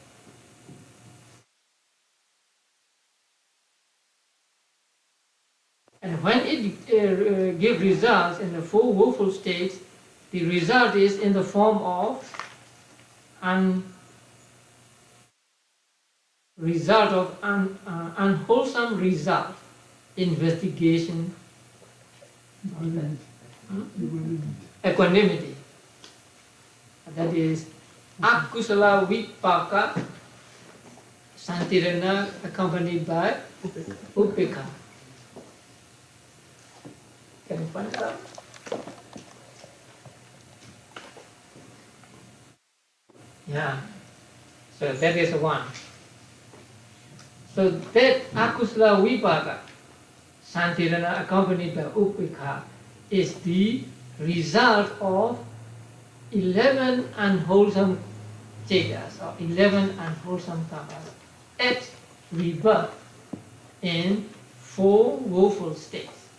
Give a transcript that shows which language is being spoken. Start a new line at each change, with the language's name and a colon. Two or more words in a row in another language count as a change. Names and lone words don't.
English: And when it gives results in the 4 woeful states, the result is in the form of unwholesome result, investigation, equanimity. That is
Pali: akusala vipaka santirana
English: accompanied by upeka. Can you find it out? Yeah. So that is one. So that
Pali: akusala vipaka santirana
English: accompanied by upeka is the result of 11 unwholesome chetas or 11 unwholesome karmas at rebirth in 4 woeful states.